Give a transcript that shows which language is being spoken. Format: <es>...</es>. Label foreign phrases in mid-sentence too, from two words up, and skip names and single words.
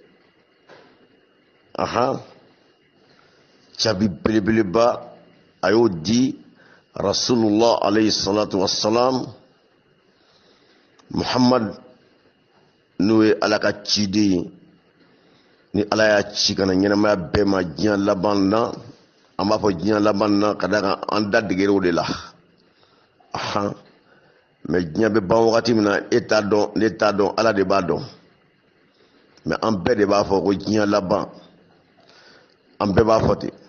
<bm>jaabi belebeleba a y'o di</bm> <ar>رسول الله عليه الصلاة والسلام</ar> <bm>Muhammad n'o ye ala ka ciden ye ni ala y'a ci kana ɲɛnamaya bɛɛ ma diɲɛ laban na an b'a fɔ diɲɛ laban na ka da kan an da degera o de la mais diɲɛ bɛ ban wagati min na e t'a dɔn ne t'a dɔn ala de b'a dɔn mais an bɛɛ de b'a fɔ ko diɲɛ laban an bɛɛ b'a fɔ ten</bm>